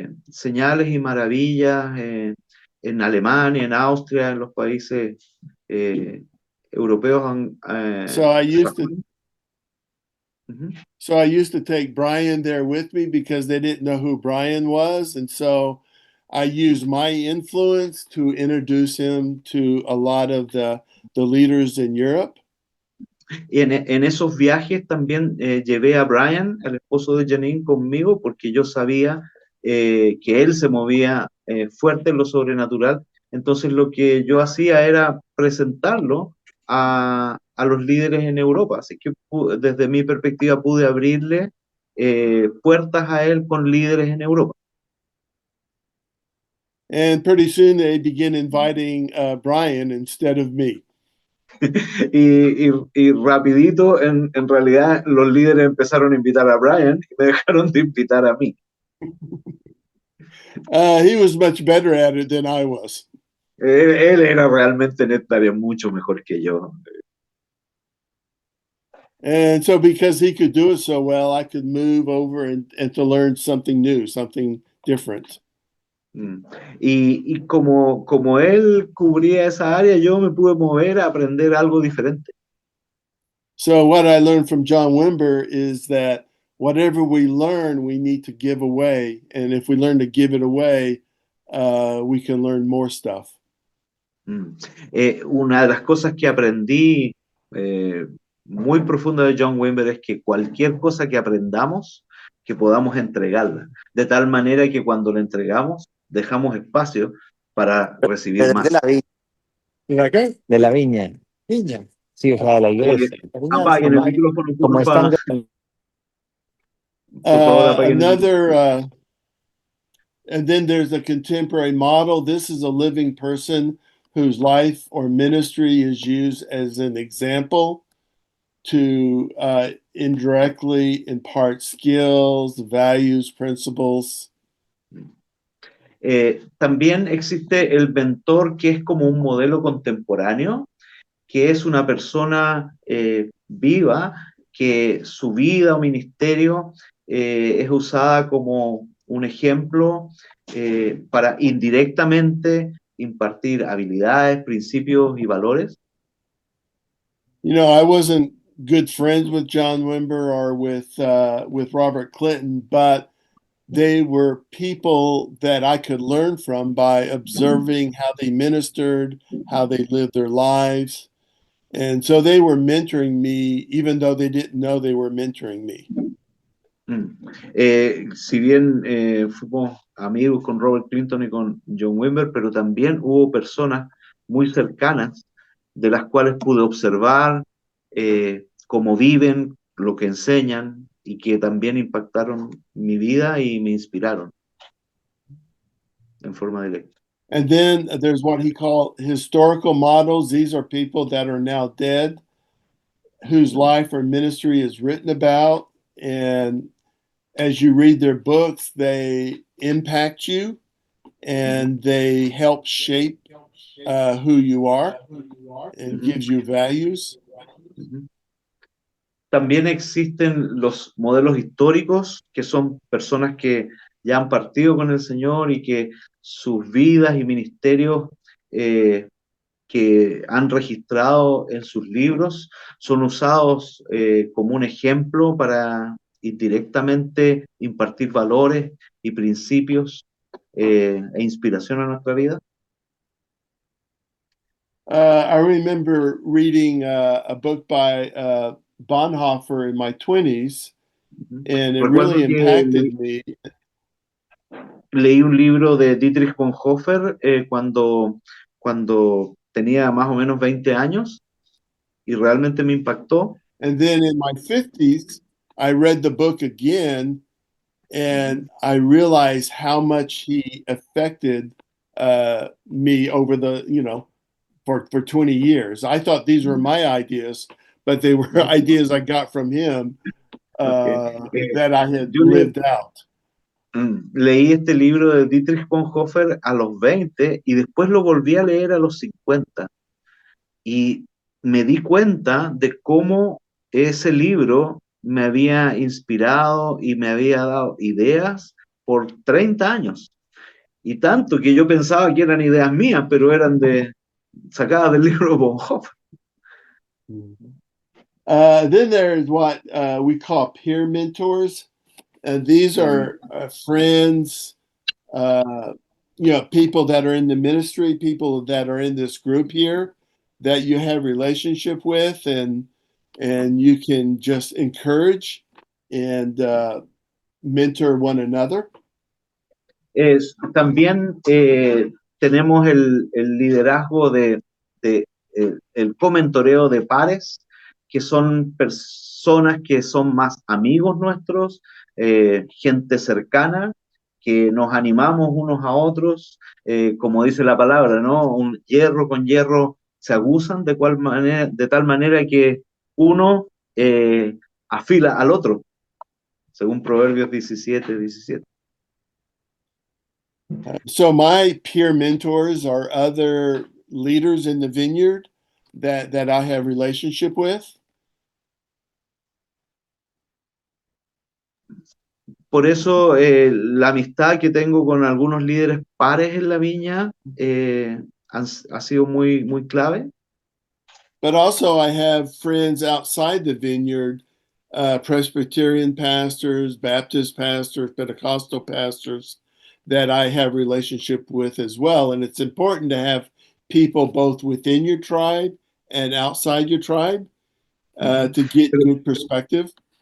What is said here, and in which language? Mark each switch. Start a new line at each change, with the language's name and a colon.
Spanish: señales y maravillas en Alemania, en Austria, en los países europeos
English: So I used to
Spanish: sajones. Ujú.
English: So I used to take Brian there with me because they didn't know who Brian was. And so I used my influence to introduce him to a lot of the leaders in Europe.
Spanish: Y en esos viajes también llevé a Brian, el esposo de Janine, conmigo porque yo sabía que él se movía fuerte en lo sobrenatural. Entonces lo que yo hacía era presentarlo a los líderes en Europa. Así que desde mi perspectiva pude abrirle puertas a él con líderes en Europa.
English: And pretty soon they began inviting Brian instead of me.
Spanish: Y rapidito, en realidad, los líderes empezaron a invitar a Brian y me dejaron de invitar a mí.
English: He was much better at it than I was.
Spanish: Él era realmente en esta área mucho mejor que yo.
English: And so because he could do it so well, I could move over and to learn something new, something different.
Spanish: Y como él cubría esa área, yo me pude mover a aprender algo diferente.
English: So what I learned from John Wimber is that whatever we learn, we need to give away. And if we learn to give it away, we can learn more stuff.
Spanish: Una de las cosas que aprendí muy profunda de John Wimber es que cualquier cosa que aprendamos, que podamos entregarla, de tal manera que cuando la entregamos, dejamos espacio para recibir más. De la viña. ¿De qué? De la viña. Viña. Sí, o sea, de la iglesia. Apaguen el micrófono, Como porfa. están Por favor, apaguen el
English: Another, and then there's a contemporary model. This is a living person whose life or ministry is used as an example to indirectly impart skills, values, principles.
Spanish: También existe el mentor, que es como un modelo contemporáneo, que es una persona viva, que su vida o ministerio es usada como un ejemplo para indirectamente impartir habilidades, principios y valores.
English: You know, I wasn't good friends with John Wimber or with Robert Clinton, but they were people that I could learn from by observing how they ministered, how they lived their lives. And so they were mentoring me, even though they didn't know they were mentoring me.
Spanish: Si bien fuimos amigos con Robert Clinton y con John Wimber, pero también hubo personas muy cercanas de las cuales pude observar cómo viven, lo que enseñan y que también impactaron mi vida y me inspiraron en forma directa.
English: And then there's what he called historical models. These are people that are now dead, whose life or ministry is written about. And as you read their books, they impact you and they help shape who you are and gives you values.
Spanish: También existen los modelos históricos, que son personas que ya han partido con el Señor y que sus vidas y ministerios que han registrado en sus libros son usados como un ejemplo para indirectamente impartir valores y principios e inspiración a nuestra vida.
English: I remember reading a book by Bonhoeffer in my 20s, and it
Spanish: Recuerdo
English: really
Spanish: que
English: impacted me.
Spanish: Leí un libro de Dietrich Bonhoeffer cuando tenía más o menos 20 años y realmente me impactó.
English: And then in my 50s, I read the book again, and I realized how much he affected me over for 20 years. I thought these were my ideas, but they were ideas I got from him that I had lived out.
Spanish: Leí este libro de Dietrich Bonhoeffer a los 20 y después lo volví a leer a los 50 y me di cuenta de cómo ese libro me había inspirado y me había dado ideas por 30 años. Y tanto que yo pensaba que eran ideas mías, pero eran sacadas del libro de Bonhoeffer.
English: Then there's what we call peer mentors. And these are friends, people that are in the ministry, people that are in this group here that you have relationship with, and you can just encourage and mentor one another.
Spanish: También tenemos el liderazgo el comentoreo de pares, que son personas que son más amigos nuestros, gente cercana, que nos animamos unos a otros, como dice la palabra, ¿no? Un hierro con hierro se aguzan de tal manera que uno afila al otro, según Proverbios 17:17.
English: So my peer mentors are other leaders in the vineyard that I have relationship with.
Spanish: Por eso la amistad que tengo con algunos líderes pares en la viña ha sido muy, muy clave.
English: But also I have friends outside the vineyard, Presbyterian pastors, Baptist pastors, Pentecostal pastors that I have relationship with as well. And it's important to have people both within your tribe and outside your tribe to get good perspective.